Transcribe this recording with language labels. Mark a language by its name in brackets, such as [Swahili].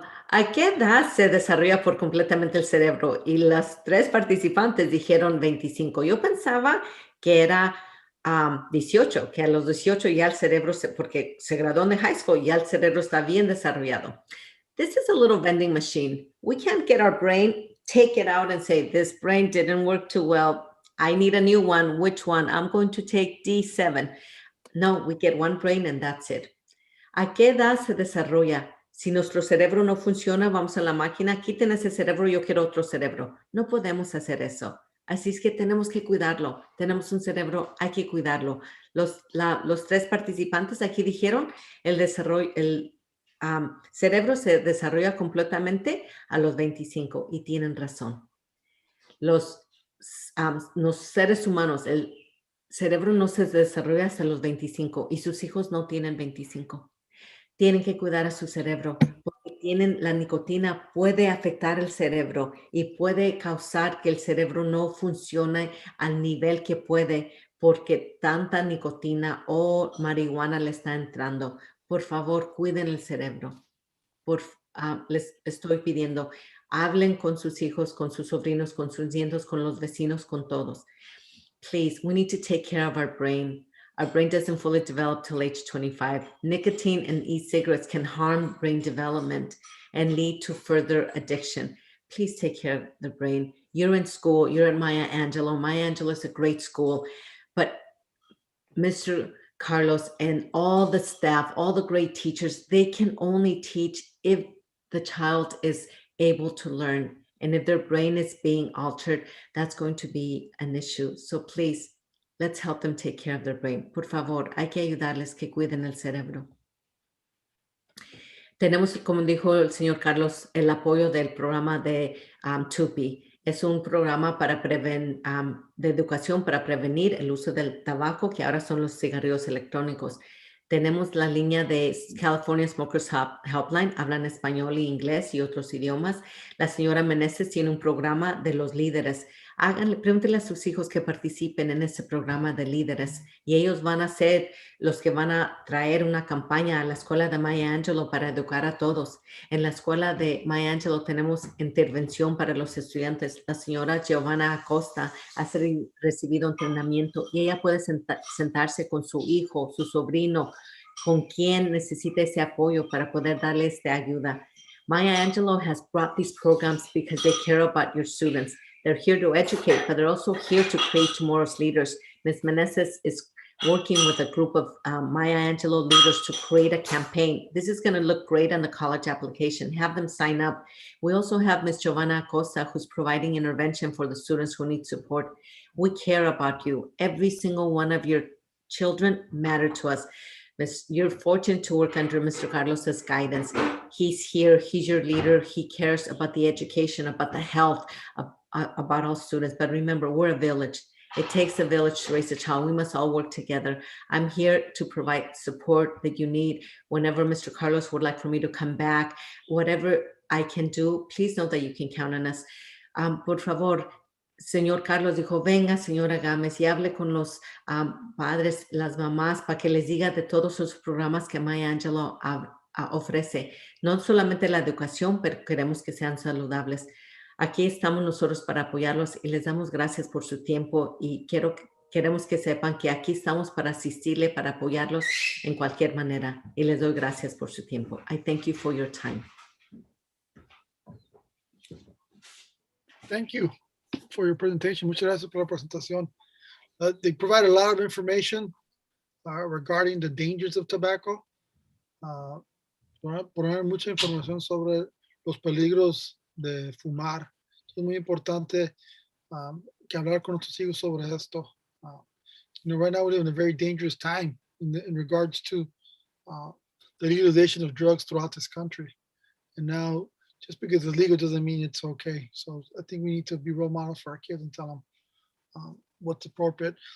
[Spanish] ¿A qué edad se desarrolla por completamente el cerebro? Y las 3 participantes dijeron 25. Yo pensaba que era 18, que a los 18 ya el cerebro, porque se graduó de high school, ya el cerebro está bien desarrollado. [English] This is a little vending machine. We can't get our brain, take it out and say, this brain didn't work too well. I need a new one. Which one? I'm going to take D7. No, we get one brain and that's it. [Spanish] ¿A qué edad se desarrolla? Si nuestro cerebro no funciona, vamos a la máquina, quiten ese cerebro, yo quiero otro cerebro. No podemos hacer eso. Así es que tenemos que cuidarlo. Tenemos un cerebro, hay que cuidarlo. Los 3 participantes aquí dijeron, el cerebro se desarrolla completamente a los 25 y tienen razón. Los seres humanos, el cerebro no se desarrolla hasta los 25 y sus hijos no tienen 25. Tienen que cuidar a su cerebro porque tienen la nicotina puede afectar el cerebro y puede causar que el cerebro no funcione al nivel que puede porque tanta nicotina o marihuana le está entrando. Por favor, cuiden el cerebro. Les estoy pidiendo, hablen con sus hijos, con sus sobrinos, con sus nietos, con los vecinos, con todos. [English] Please, we need to take care of our brain. Our brain doesn't fully develop till age 25. Nicotine and e-cigarettes can harm brain development and lead to further addiction. Please take care of the brain. You're in school, you're at Maya Angelou. Maya Angelou is a great school, but Mr. Carlos and all the staff, all the great teachers, they can only teach if the child is able to learn. And if their brain is being altered, that's going to be an issue. So please, let's help them take care of their brain. [Spanish] Por favor, hay que ayudarles que cuiden el cerebro. Tenemos, como dijo el señor Carlos, el apoyo del programa de TUPI. Es un programa para de educación para prevenir el uso del tabaco, que ahora son los cigarrillos electrónicos. Tenemos la línea de California Smokers Helpline, hablan español e inglés y otros idiomas. La señora Meneses tiene un programa de los líderes. Pregúntenle a sus hijos que participen en ese programa de líderes y ellos van a ser los que van a traer una campaña a la escuela de Maya Angelou para educar a todos. En la escuela de Maya Angelou tenemos intervención para los estudiantes. La señora Giovanna Acosta ha recibido entrenamiento y ella puede sentarse con su hijo, su sobrino, con quien necesita ese apoyo para poder darle esta ayuda. [English] Maya Angelou has brought these programs because they care about your students. They're here to educate, but they're also here to create tomorrow's leaders. Ms. Meneses is working with a group of Maya Angelou leaders to create a campaign. This is going to look great on the college application. Have them sign up. We also have Ms. Giovanna Acosta, who's providing intervention for the students who need support. We care about you. Every single one of your children matter to us. You're fortunate to work under Mr. Carlos's guidance. He's here, he's your leader. He cares about the education, about the health, about all students. But remember, we're a village. It takes a village to raise a child. We must all work together. I'm here to provide support that you need. Whenever Mr. Carlos would like for me to come back, whatever I can do, please know that you can count on us. [Spanish] Por favor, señor Carlos dijo, venga, señora Gámez, y hable con los padres, las mamás, para que les diga de todos sus programas que Maya Angelou ofrece. No solamente la educación, pero queremos que sean saludables. Aquí estamos nosotros para apoyarlos y les damos gracias por su tiempo y queremos que sepan que aquí estamos para asistirle, para apoyarlos en cualquier manera. Y les doy gracias por su tiempo. [English] I thank you for your time. Thank you for your presentation. [Spanish] Muchas gracias por la presentación. [English] They provide a lot of information regarding the dangers of tobacco. [Spanish] Poner mucha información sobre los peligros de fumar. Es muy importante que hablar con nuestros hijos sobre esto. [English] Right now we live in a very dangerous time in regards to the legalization of drugs throughout this country. And now, just because it's legal doesn't mean it's okay. So I think we need to be role models for our kids and tell them what's appropriate.